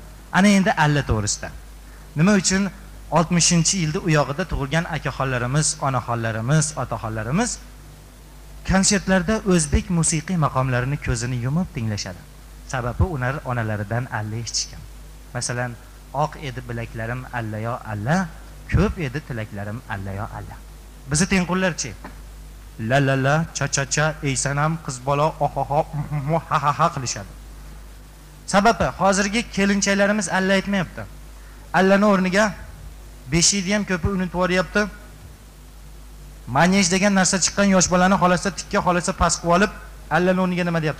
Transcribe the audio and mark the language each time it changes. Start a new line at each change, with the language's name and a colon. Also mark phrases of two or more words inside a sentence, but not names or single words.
Uzbek: Ana endi alla to'g'risida. Nima uchun 60-yilda u yog'ida tug'ilgan akaxonlarimiz, onaxonlarimiz, otaxonlarimiz konsertlarda o'zbek musiqiy maqomlarini ko'zini yumib tinglashadi. Sababi ular onalaridan alla eshitishgan. Masalan, oq edi bilaklarim allayo alla, ko'p edi tilaklarim allayo alla. Bizi tengqurlarchi? La la la, cha cha cha, ey sanam qiz bola ohoho ha ha ha qilishadi. Sababi hozirgi kelinchaklarimiz alla aytmayapti. Allani o'rniga beshikni ham ko'pi unutib yuboryapti. Manyesh degan narsa chiqqan yosh bolani xolasa tikka, xolasa past qilib olib, allani o'rniga nima deyapti?